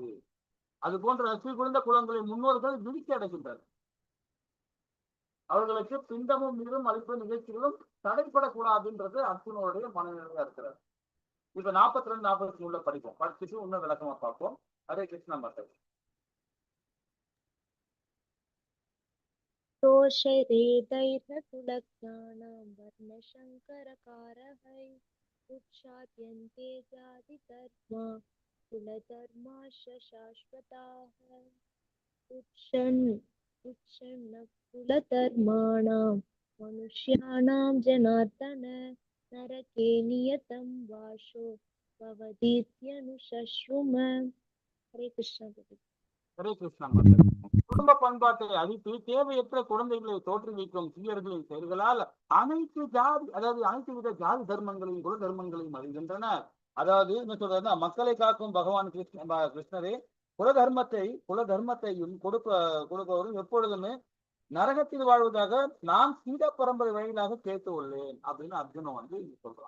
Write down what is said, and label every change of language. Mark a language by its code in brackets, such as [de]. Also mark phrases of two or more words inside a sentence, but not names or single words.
[ta] அது போன்ற ரசி குறைந்த குலங்களின் முன்னோர்கள் விழிக்க அடைகின்றனர். அவர்களுக்கு பிண்டமும் நீரும் அளிப்பு நிகழ்ச்சிகளும் தடைப்படக்கூடாதுன்றது அர்ஜுனோடைய மனநிலையா இருக்கிறார். இப்ப 42, 43 படிப்போம், படிச்சுட்டு இன்னும் விளக்கமா பார்ப்போம். ஹரே கிருஷ்ணா மாதா. [sa] दोषैरेदैर्नकुलज्ञानां वर्णशङ्करकारहै उच्चाद्यन्ते जातिधर्मा कुलधर्माश्च शाश्वताः उच्छन्नकुलधर्माणां मनुष्याणां जनार्दन नरके नियतं वासो भवतीत्यनुशश्रुम. हरे कृष्ण. [ta] ஹரே கிருஷ்ணா மாதா. குடும்ப பண்பாட்டை அழித்து தேவையற்ற குழந்தைகளை தோற்றுவிக்கும் தீயர்களின் செயல்களால் அனைத்து ஜாதி, அதாவது அனைத்து வித ஜாதி தர்மங்களையும் குல தர்மங்களையும் அழிகின்றன. அதாவது என்ன சொல்றதுன்னா, மக்களை காக்கும் பகவான் கிருஷ்ணரே குல தர்மத்தையும் கொடுப்பவரும் எப்பொழுதுமே நரகத்தில் வாழ்வதாக நான் சீத பரம்பரை வழியிலாக கேட்டு உள்ளேன் அப்படின்னு அர்ஜுனன் வந்து சொல்றான்.